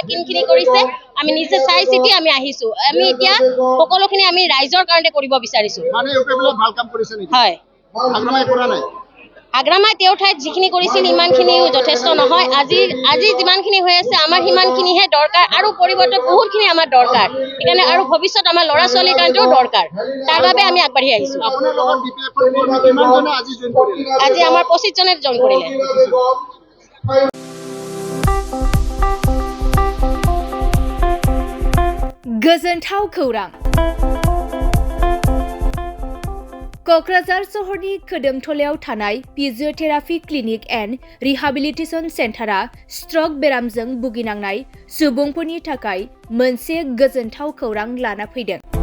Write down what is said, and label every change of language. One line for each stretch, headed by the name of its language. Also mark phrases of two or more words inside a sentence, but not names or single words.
Assamese: কিনখিনি কৰিছে আমি নিজে চাই চিতি আমি আহিছো আমি এতিয়া সকলোখিনি আমি ৰাইজৰ কাৰণে কৰিব বিচাৰিছো মানে UPPL ভাল কাম কৰিছে নেকি হয় আগ্ৰামাই তেওঁৰ ঠাইত যিখিনি কৰিছিল ইমানখিনিও যথেষ্ট নহয় আজি যিমানখিনি হৈ আছে আমাৰ সিমানখিনিহে দৰকাৰ আৰু পৰিৱৰ্তন বহুতখিনি আমাৰ দৰকাৰ সেইকাৰণে আৰু ভৱিষ্যত আমাৰ ল'ৰা ছোৱালীৰ কাৰণেও দৰকাৰ তাৰ বাবে আমি আগবাঢ়ি আহিছো আপোনাৰ লগত BPF ৰ কিমান জনে আজি জয়েন কৰিলে আজি আমাৰ 25 জনে জয়েন কৰিলে
Bodo: गोजोनथाव खौरां क'क्राझार सहरनि खोदोमथलायाव थानाय
English: physiotherapy clinic and rehabilitation centre
Bodo: स्ट्रक बेरामजों भुगिनांनाय सुबुंफोरनि थाखाय मोनसे गोजोनथाव खौरां लाना फैदों।